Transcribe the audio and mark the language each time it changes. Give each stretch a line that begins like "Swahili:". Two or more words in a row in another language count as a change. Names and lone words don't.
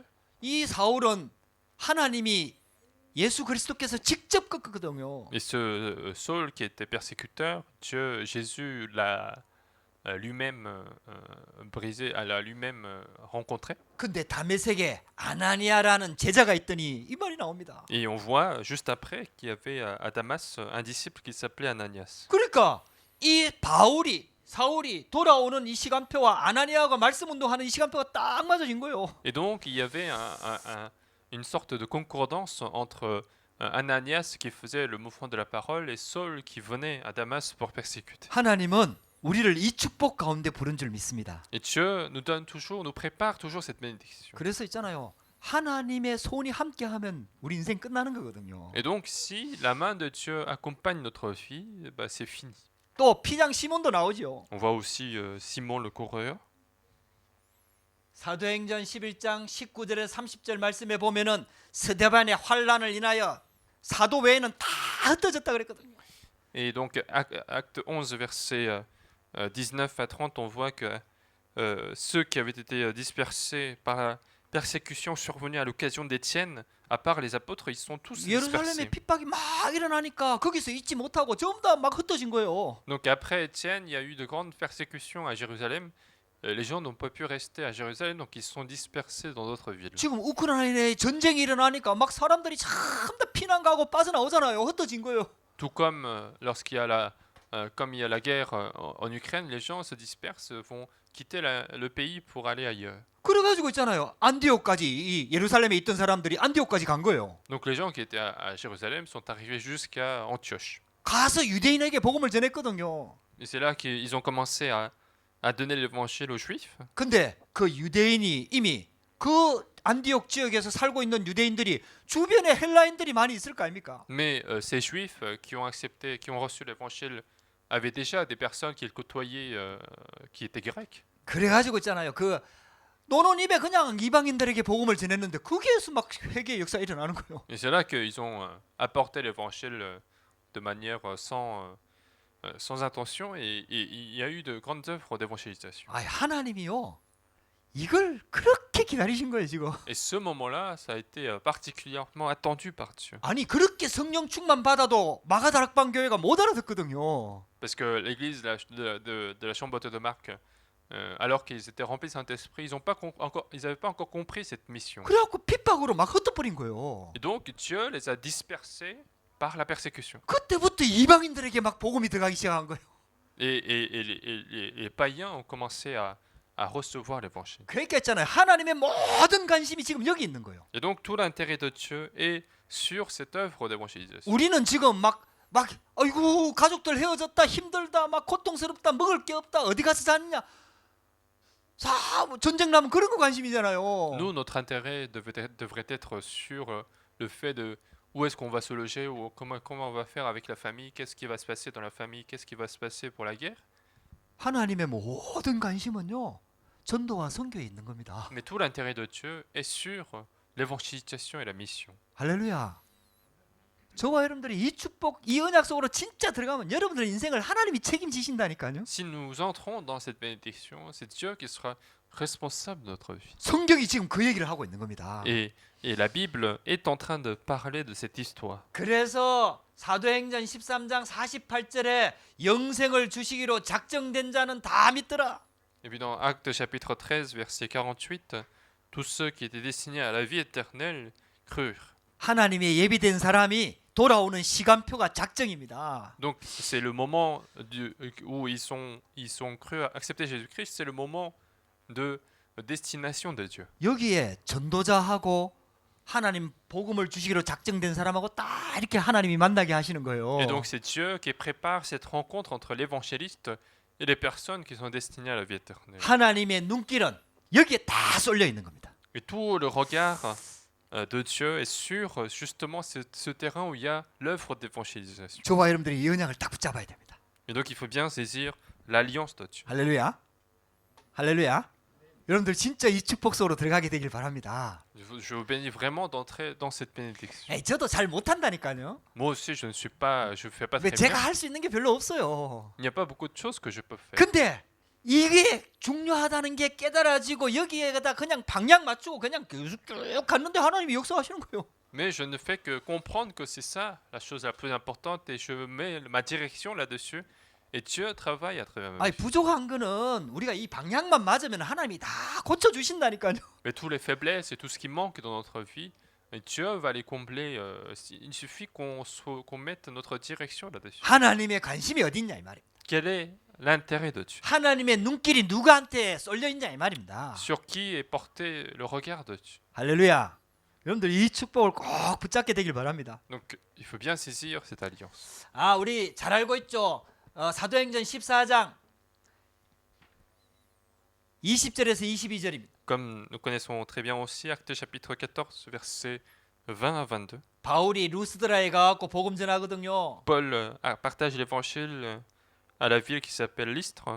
Korean: 이 사울은 하나님이 예수 그리스도께서 직접 꺾었거든요.
French: Et ce Saul qui était persécuteur, Jésus l'a lui-même brisé, l'a lui-même rencontré.
Korean: 근데 다메섹에 아나니아라는 제자가 있더니 이 말이 나옵니다.
French: Et on voit juste après qu'il y avait à Damas un disciple qui s'appelait Ananias.
Korean: 그러니까 이 사울이 돌아오는 이 시간표와 아나니아가 말씀 운동하는 이 시간표가 딱 맞아진 거예요.
French: Et donc il y avait une sorte de concordance entre Ananias qui faisait le mouvement de la parole et Saul qui venait à Damas pour persécuter.
Korean: 하나님은 우리를 이 축복 가운데 부른 줄 믿습니다.
French: Et Dieu nous prépare toujours cette bénédiction.
Korean: 그래서 있잖아요. 하나님의 손이 함께하면 우리 인생 끝나는 거거든요.
French: Et donc si la main de Dieu accompagne notre vie, bah, c'est fini.
Korean: 또 피장 시몬도 나오죠.
French: On voit aussi Simon le coureur.
Korean: 사도행전 11장 19절에 30절 말씀에 보면은 스데반의 환란을 인하여 사도 외에는 다 흩어졌다 그랬거든요.
French: Et donc acte 11 verset 19 à 30, on voit que ceux qui avaient été dispersés par la persécution survenue à l'occasion d'Étienne, à part les apôtres, ils sont tous
Korean: 예루살렘에
French: dispersés.
Korean: 핍박이 막 일어나니까 거기서 있지 못하고 전부 다 막 흩어진 거예요.
French: Donc après Étienne, il y a eu de grandes persécutions à Jérusalem. Les gens n'ont pas pu rester à Jérusalem, donc ils sont dispersés dans d'autres villes.
Korean: 지금 우크라이나에 전쟁이 일어나니까 막 사람들이 전부 다 피난 가고 빠져나오잖아요. 흩어진 거예요.
French: Tout comme lorsqu'il y a la guerre en Ukraine, les gens se dispersent, vont quitter le pays pour aller ailleurs.
Korean: 그래가지고 있잖아요. 안디옥까지 이 예루살렘에 있던 사람들이 안디옥까지 간 거예요.
French: Donc les gens qui étaient à Jérusalem sont arrivés jusqu'à Antioche.
Korean: 가서 유대인에게 복음을 전했거든요.
French: Et c'est là qu'ils ont commencé à donner l'évangile aux Juifs.
Korean: 근데 그 유대인이 이미 그 안디옥 지역에서 살고 있는 유대인들이 주변에 헬라인들이 많이 있을 거 아닙니까?
French: Mais ces Juifs qui ont accepté, qui ont reçu l'évangile, avaient déjà des personnes qu'ils côtoyaient qui étaient grecs.
Korean: 그래가지고 있잖아요. 그 노는 입에 그냥 이방인들에게 복음을 전했는데 거기에서 막 회개의 역사 일어나는 거예요.
French: Et c'est là qu'ils ont apporté l'évangile de manière sans intention et il y a eu de grandes œuvres d'évangélisation.
Korean: 아, 하나님이요. 이걸 그렇게 기다리신 거예요, 지금.
French: Et ce moment-là, ça a été particulièrement attendu par Dieu.
Korean: 아니, 그렇게 성령 충만 받아도 마가다락방 교회가 못 알아듣거든요.
French: Parce que l'église de la chambre haute de Marc, alors qu'ils étaient remplis de Saint-Esprit, ils n'avaient pas encore compris cette mission.
Korean: 그래갖고 핍박으로 막 흩어버린 거예요.
French: Et donc Dieu les a dispersés par la persécution.
Korean: 그때부터 이방인들에게 막 복음이 들어가기 시작한 거예요.
French: Et les païens ont commencé à recevoir l'évangile.
Korean: 그러니까 있잖아요. 하나님의 모든 관심이 지금 여기 있는 거예요.
French: Et donc tout l'intérêt de Dieu est sur cette œuvre d'évangélisation.
Korean: 우리는 지금 막 아이고 가족들 헤어졌다 힘들다 막 고통스럽다 먹을 게 없다 어디 가서 자느냐 전쟁 나면 그런 거 관심이잖아요.
French: Nous, notre intérêt devrait être sur le fait de où est-ce qu'on va se loger, ou comment on va faire avec la famille, qu'est-ce qui va se passer dans la famille, qu'est-ce qui va se passer pour la guerre.
Korean: 하나님의 모든 관심은요 전도와 선교에 있는 겁니다.
French: Mais tout l'intérêt de Dieu est sur l'évangélisation et la mission.
Korean: 할렐루야. 저와 여러분들이 이 축복, 이 언약 속으로 진짜 들어가면 여러분들의 인생을 하나님이 책임지신다니까요.
French: Si nous entrons dans cette bénédiction, c'est Dieu qui sera responsable de notre vie.
Korean: 성경이 지금 그 얘기를 하고 있는 겁니다.
French: Et la Bible est en train de parler de cette histoire.
Korean: 그래서 사도행전 13장 48절에 영생을 주시기로 작정된 자는 다 믿더라.
French: Et puis dans Actes chapitre 13, verset 48, tous ceux qui étaient destinés à la vie éternelle crurent.
Korean: 하나님의 예비된 사람이 돌아오는 시간표가 작정입니다.
French: Donc c'est le moment où ils sont crus à accepter Jésus-Christ, c'est le moment de destination de Dieu.
Korean: 여기에 전도자하고 하나님 복음을 주시기로 작정된 사람하고 딱 이렇게 하나님이 만나게 하시는 거예요.
French: Et donc c'est Dieu qui prépare cette rencontre entre l'évangéliste et les personnes qui sont destinées à la vie éternelle.
Korean: 하나님의 눈길은 여기에 다 쏠려 있는 겁니다.
French: Et tout le regard de Dieu est sur justement ce terrain où il y a l'œuvre d'évangélisation.
Korean: 저와 여러분들이 이 언약을 딱 붙잡아야 됩니다.
French: Et donc il faut bien saisir l'alliance de Dieu.
Korean: 할렐루야. 할렐루야. 여러분들 진짜 이 축복 속으로 들어가게 되길 바랍니다.
French: Je vous bénis vraiment d'entrer dans cette bénédiction.
Korean: 에이, 저도 잘 못한다니까요.
French: Moi aussi, je fais pas
Korean: 왜
French: très
Korean: 제가
French: bien.
Korean: 할 수 있는 게 별로 없어요.
French: Il n'y a pas beaucoup de choses que je peux faire.
Korean: 근데 이게 중요하다는 게 깨달아지고 여기에다 그냥 방향 맞추고 그냥 계속 쭉 갔는데 하나님이 역사하시는 거예요.
French: Mais je ne fais que comprendre que c'est ça la chose la plus importante et je mets ma direction là-dessus et Dieu travaille à travers ma
Korean: 아니
French: vie.
Korean: 부족한 거는 우리가 이 방향만 맞으면 하나님이 다 고쳐 주신다니까요.
French: Mais tous les faiblesses et tout ce qui manque dans notre vie, et Dieu va les combler. Il suffit qu'on mette notre direction là-dessus.
Korean: 하나님의 관심이 어디 있냐 이 말이에요.
French: Quel est l'intérêt de Dieu?
Korean: 하나님의 눈길이 누구한테 쏠려 있냐 이 말입니다.
French: Sur qui est porté le regard de Dieu?
Korean: 할렐루야. 여러분들 이 축복을 꼭 붙잡게 되길 바랍니다.
French: Donc il faut bien saisir cette alliance.
Korean: 아, 우리 잘 알고 있죠. 사도행전 14장 20절에서 22절입니다.
French: Comme nous connaissons très bien aussi Actes chapitre 14, versets 20 à 22.
Korean: 바울이 루스드라에 가갖고 복음 전하거든요.
French: Paul partage l'évangile à la ville qui s'appelle Lystre.